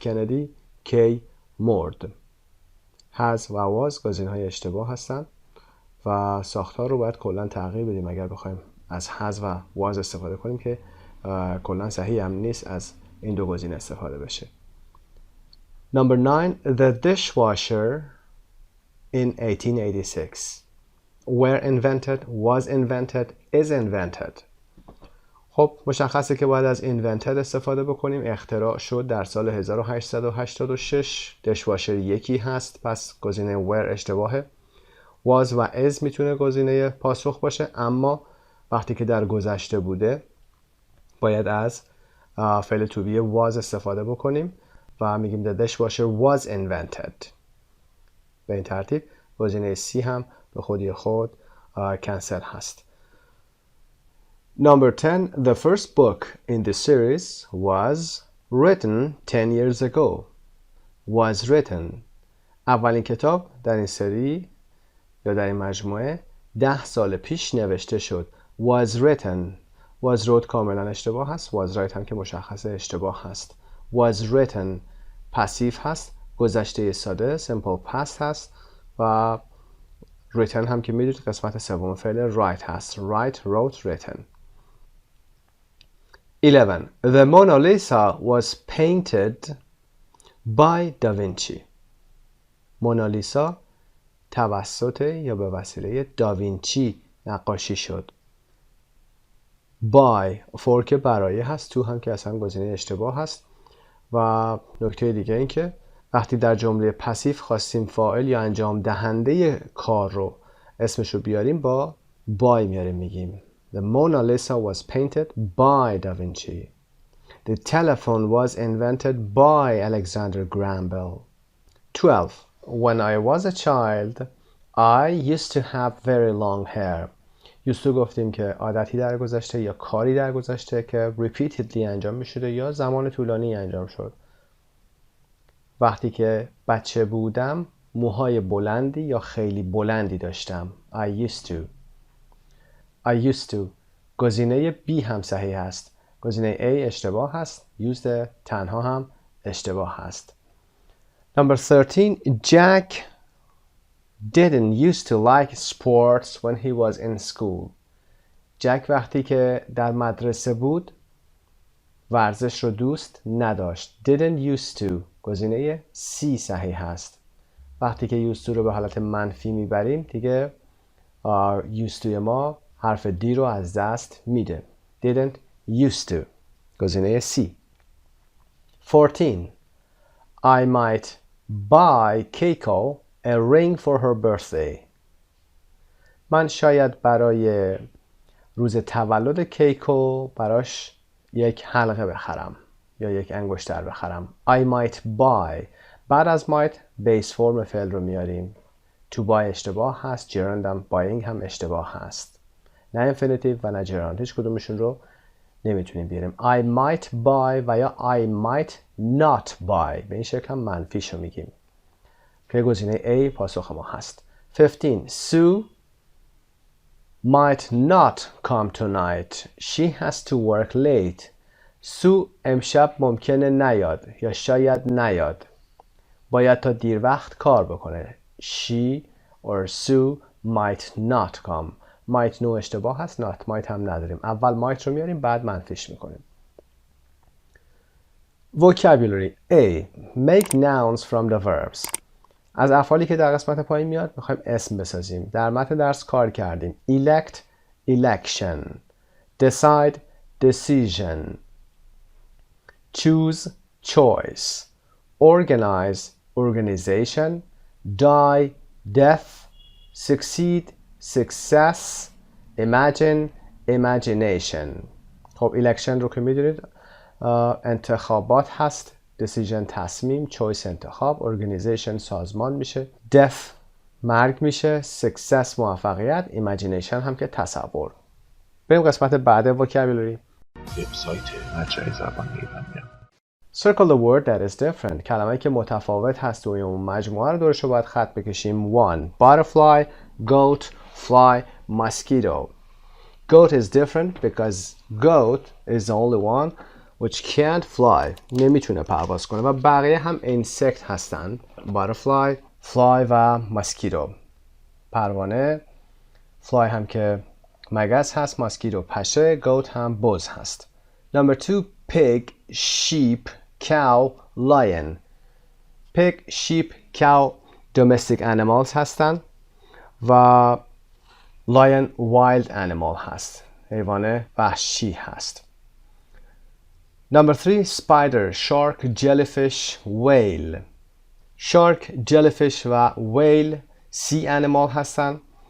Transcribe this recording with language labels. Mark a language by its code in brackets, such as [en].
[fa] Kennedy کی مرد. has و was گزینه‌های اشتباه هستند و ساختار رو باید کلا تغییر بدیم اگر بخوایم از has و was استفاده کنیم که کلا صحیح هم نیست از این دو گزینه استفاده بشه. [en] Number 9. The dishwasher in 1886 were invented, was invented, is invented. [fa] خب مشخصه که باید از invented استفاده بکنیم. اختراع شد در سال 1886. دشواشر یکی هست پس گزینه were اشتباهه. was و is میتونه گزینه پاسخ باشه اما وقتی که در گذشته بوده باید از فعل to be was استفاده بکنیم و میگیم [en] the dishwasher was invented. [fa] به این ترتیب گزینه C هم به خودی خود کنسل هست. [en] Number 10. The first book in the series was written 10 years ago. Was written. [fa] اولین کتاب در این سری یا در این مجموعه 10 سال پیش نوشته شد. [en] Was written. Was wrote [fa] کاملا اشتباه هست. [en] Was write [fa] هم که مشخص اشتباه هست. [en] Was written [fa] پسیو هست. گذشته ساده simple past هست و written هم که میدونید قسمت سوم فعل write هست. [en] write, wrote, written. 11. The Mona Lisa was painted by Da Vinci. [fa] مونالیسا توسط یا به وسیله داوینچی نقاشی شد. by for که برای هست. تو هم که اصلا گزینه اشتباه هست و نکته دیگه این که وقتی در جمله پسیو خواستیم فاعل یا انجام دهنده کار رو اسمش رو بیاریم با by میاریم میگیم [en] The Mona Lisa was painted by Da Vinci. The telephone was invented by Alexander Graham Bell. 12. When I was a child, I used to have very long hair. [fa] used to گفتیم که عادتی در گذشته یا کاری در گذشته که repeatedly انجام می شده یا زمان طولانی انجام شد. وقتی که بچه بودم موهای بلندی یا خیلی بلندی داشتم. [en] I used to. [fa] گزینه B هم صحیح هست. گزینه A اشتباه هست. used تنها هم اشتباه هست. [en] Number 13. Jack didn't used to like sports when he was in school. [fa] جک وقتی که در مدرسه بود ورزش رو دوست نداشت. [en] Didn't used to. [fa] گزینه C صحیح هست. وقتی که used to رو به حالت منفی میبریم دیگه used to ما حرف D رو از دست میده. [en] Didn't used to. گزینه C. 14. I might buy Keiko a ring for her birthday. [fa] من شاید برای روز تولد کیکو براش یک حلقه بخرم یا یک انگشتر بخرم. [en] I might buy. [fa] بعد از might بیس فرم فعل رو میاریم. to buy اشتباه هست، gerund هم buying هم اشتباه هست. نه infinitive و نه gerund، هیچ کدومشون رو نمیتونیم بیاریم. [en] I might buy [fa] و یا [en] I might not buy، [fa] به این شکل هم منفیش رو میگیم که گزینه A پاسخ ما هست. [en] 15. Sue might not come tonight. She has to work late. [fa] سو امشب ممکنه نیاد یا شاید نیاد. باید تا دیر وقت کار بکنه. [en] She or Sue might not come. [fa] might no اشتباه هست، not might هم نداریم. اول might رو میاریم بعد منفیش میکنیم. [en] Vocabulary A. Make nouns from the verbs. [fa] از افعالی که در قسمت پایین میاد میخوایم اسم بسازیم. در متن درس کار کردیم. [en] Elect election. Decide decision. Choose choice. Organize organization. Die death. Succeed success. Imagine imagination. [fa] خب election رو که میدونید انتخابات هست. decision تصمیم، choice انتخاب، organization سازمان میشه، death مرگ میشه، success موفقیت، imagination هم که تصور. بریم قسمت بعد vocabulary. وبسایت مجموعه زبان ایرانیان. [en] Circle the word that is different. [fa] کلمه‌ای که متفاوت هست توی اون مجموعه رو دورش رو باید خط بکشیم. [en] 1. Butterfly, goat, fly, mosquito. Goat is different because goat is the only one which can't fly. [fa] نمیتونه پرواز کنه و بقیه هم insect هستن. [en] Butterfly, fly و mosquito. [fa] پروانه، fly هم که مگس هست، mosquito پشه، goat هم بز هست. [en] Number 2. Pig, sheep, cow, lion. Pig, sheep, cow domestic animals [fa] هستن و [en] lion wild animal [fa] هست. حیوان وحشی هست. [en] Number 3. Spider, shark, jellyfish, whale. Shark, jellyfish و whale sea animal [fa] هستن.